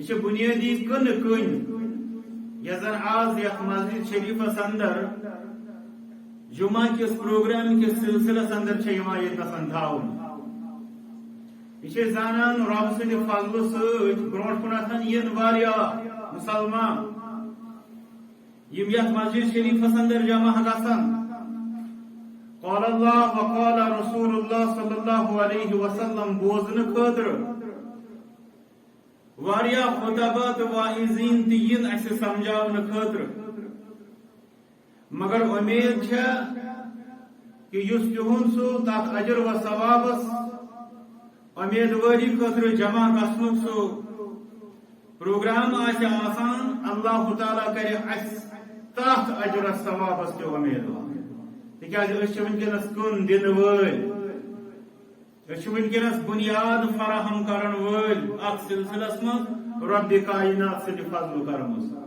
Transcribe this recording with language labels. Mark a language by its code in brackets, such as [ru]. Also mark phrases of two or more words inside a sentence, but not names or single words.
[ks] چھِ بنیٲدی کٕنہٕ کٔنۍ یۄس زن آز یتھ مسجد شریفس اندر جمعہ کس پروگرام کس سلسلس اندر چھِ یِوان ییٚتنس تھاونہٕ یہ چھِ زانان رب سٕنٛدِ فضلہٕ سۭتۍ برونٛٹھ کُنتھ یِن واریاہ مسلمان یِم یتھ مسجد شریفس اندر جمع گژھن [ar] قال اللہ وقال رسول اللہ صلی اللہ علیہ وسلم [ks] بوزنہٕ خٲطرٕ واریاہ خطبہ تہٕ واعظیٖن تہِ یِن اَسہِ سمجھاونہٕ خٲطرٕ مگر امید چھےٚ کہ یُس تِہُنٛد سُہ تتھ اجر و ثوابس امیدواری خٲطرٕ جمع گژھنُک سُہ پروگرام آسہِ آسان اللہ تعالیٰ کرِ اَسہِ تتھ اجرس ثوابس تہِ امیدوار تِکیٛازِ أسۍ چھِ وٕنکیٚنس کٕن دِنہٕ وٲلۍ أسۍ چھِ وٕنکیٚنس بنیاد فراہم کرن وٲلۍ اتھ سلسلس منٛز رۄبِ کاینات سٕنٛدِ فضلہٕ کرمٕژ